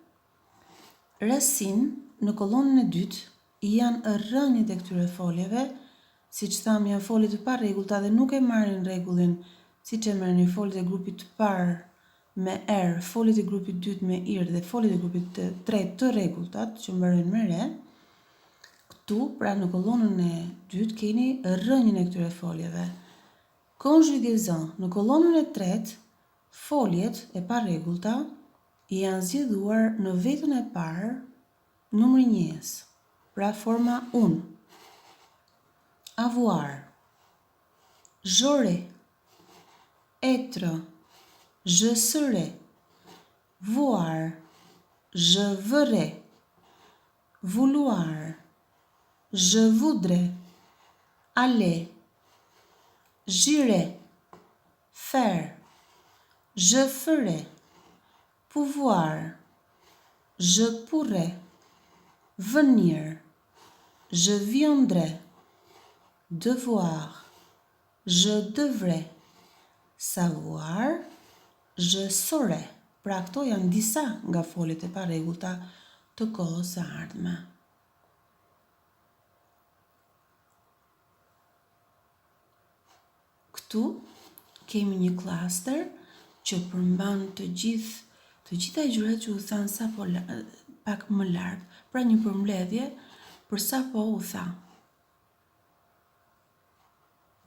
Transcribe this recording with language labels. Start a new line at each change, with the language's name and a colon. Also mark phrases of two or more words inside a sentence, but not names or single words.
Albanian: Racine në kolonën e dytë janë rrënjët e këtyre foljeve, siç thamë janë folje të parregullta dhe nuk e marrin rregullin siç e marrin foljet e grupit të parë me R, foljet e grupit 2 me IR dhe foljet e grupit 3 të rregultat që mbarojnë me re, këtu, pra në kolonën e 2 keni rrënjën e këtyre foljeve. Conjugaison, në kolonën e 3, foljet e parregullta janë zgjedhuar në vetën e parë numri njës, pra forma un.
French: Avoir, j'aurai, être, je serai, voir, je verrai, vouloir, je voudrais, aller, j'irai, faire, je ferai, pouvoir, je pourrai, venir, je viendrai, devoir, je devrais, savoir, je saurai.
Albanian: Pra këto janë disa nga foljet e parregullta të kohës së ardhme. Këtu kemi një klaster që përmban të gjitha gjërat që u thanë sapo pak më lart, pra një përmbledhje për sapo u tha.